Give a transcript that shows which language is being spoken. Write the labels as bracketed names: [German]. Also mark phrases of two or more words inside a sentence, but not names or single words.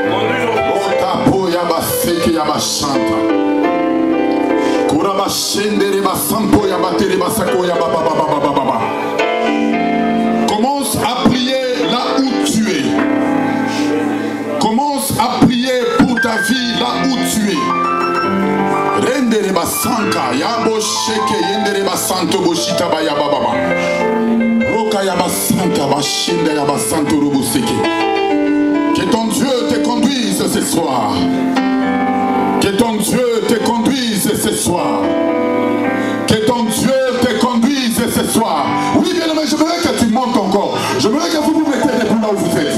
[French] Commence à prier là où tu es. Commence à prier pour ta vie là où tu es. Rendere basanka yabo sheke yendere basanto boshita baya baba. Roka yaba santa bashinda yaba santo roboseke. Que ton Dieu te conduise ce soir. Que ton Dieu te conduise ce soir. Que ton Dieu te conduise ce soir. Oui, bien aimé, j'aimerais que tu montes encore. J'aimerais que vous vous mettez debout là où vous êtes.